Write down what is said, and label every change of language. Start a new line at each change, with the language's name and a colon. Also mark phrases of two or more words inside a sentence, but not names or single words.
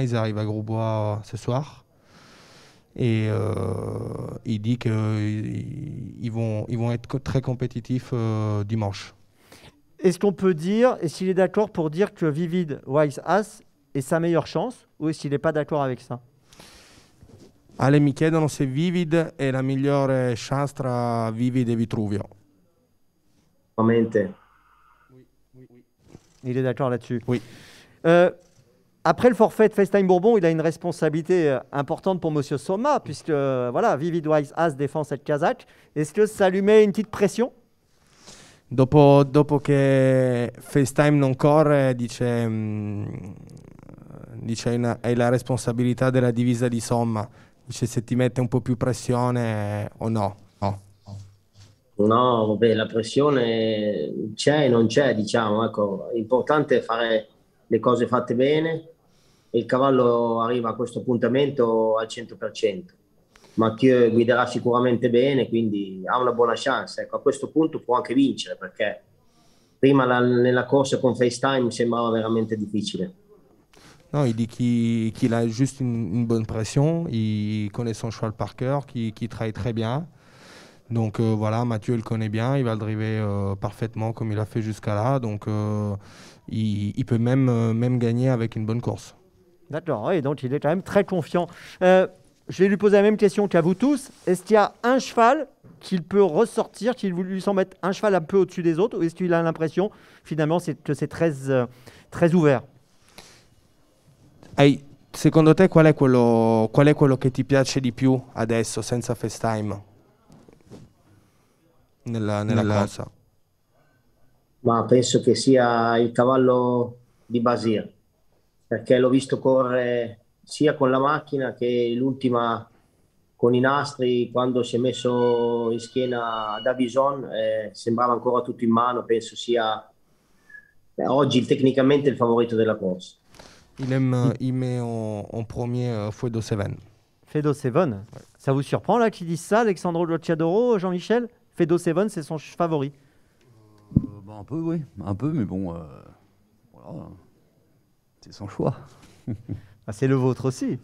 French: Ils arrivent à Grosbois ce soir. Et il dit qu'ils vont être très compétitifs dimanche. Est-ce qu'on peut dire, est-ce qu'il est d'accord pour dire que Vivid Wise As est sa meilleure chance, ou est-ce qu'il n'est pas d'accord avec ça?
Italian: Mi chiedono se Vivid è la migliore chance tra Vivid e Vitruvio. Veramente.
French: Il est d'accord là-dessus. Oui. Après le forfait de FaceTime Bourbon, il a une responsabilité importante pour Monsieur Somma, puisque voilà, Vivid Wise As défend cette Kazakh. Est-ce que ça lui met une petite pression?
Italian: Dopo che FaceTime non corre, dice hai la responsabilità della divisa di Somma. Dice se ti mette un po' più pressione o no. No, vabbè, la pressione c'è e non c'è, diciamo, ecco, l'importante è fare le cose fatte bene e il cavallo arriva a questo appuntamento al 100%. Mathieu guiderà sicuramente bene, quindi ha una buona chance. Ecco, a questo punto può anche vincere, perché prima nella corsa con FaceTime sembrava veramente difficile.
French: Non, il dit qu'il a juste une bonne pression, il connaît son cheval par cœur, qu'il travaille très bien. Donc voilà, Mathieu le connaît bien, il va le driver parfaitement comme il a fait jusqu'à là. Donc il peut même gagner avec une bonne course. D'accord, oui, donc il est quand même très confiant. Je vais lui poser la même question qu'à vous tous. Est-ce qu'il y a un cheval qu'il peut ressortir, qu'il lui semble être un cheval un peu au-dessus des autres, ou est-ce qu'il a l'impression finalement que c'est très ouvert?
Italian: Hey, secondo te qual è quello che ti piace di più adesso senza FaceTime nella corsa? Ma penso che sia il cavallo di Basir, perché l'ho visto correre sia con la macchina che l'ultima con i nastri, quando si è messo in schiena a Davison, sembrava ancora tutto in mano. Penso sia oggi tecnicamente il favorito della corsa.
French: Il met en premier Fuedo Seven. Fedo Seven, ça vous surprend là qu'ils disent ça, Alexandro Gocciadoro, Jean-Michel? Fedo Seven, c'est son favori. Un peu, oui. Un peu, mais bon, voilà. C'est son choix. Ah, c'est le vôtre aussi.